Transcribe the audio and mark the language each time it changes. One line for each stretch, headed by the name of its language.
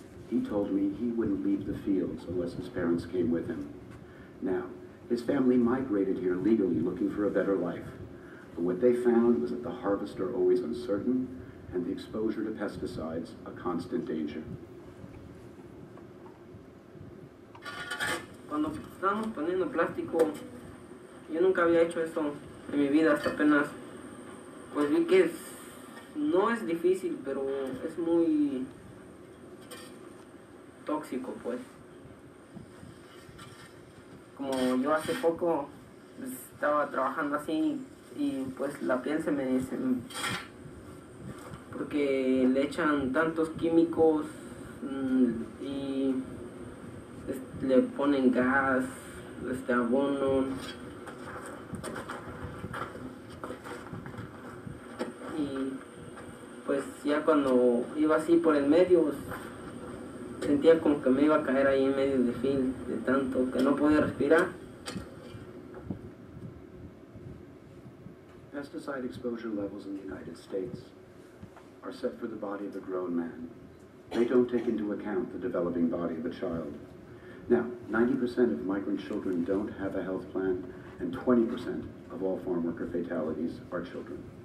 English: He told me he wouldn't leave the fields unless his parents came with him. Now, his family migrated here legally looking for a better life. But what they found was that the harvests are always uncertain and the exposure to pesticides a constant danger.
Spanish: Cuando estábamos poniendo plástico, yo nunca había hecho eso en mi vida hasta apenas, pues vi que no es difícil, pero es muy tóxico, pues. Como yo hace poco pues, estaba trabajando así y pues la piel se me porque le echan tantos químicos y le ponen gas, abono y pues ya cuando iba así por el medio sentía como que me iba a caer ahí en medio de fil de tanto que no podía respirar.
English: Pesticide exposure levels in the United States are set for the body of a grown man. They don't take into account the developing body of a child. Now, 90% of migrant children don't have a health plan, and 20% of all farm worker fatalities are children.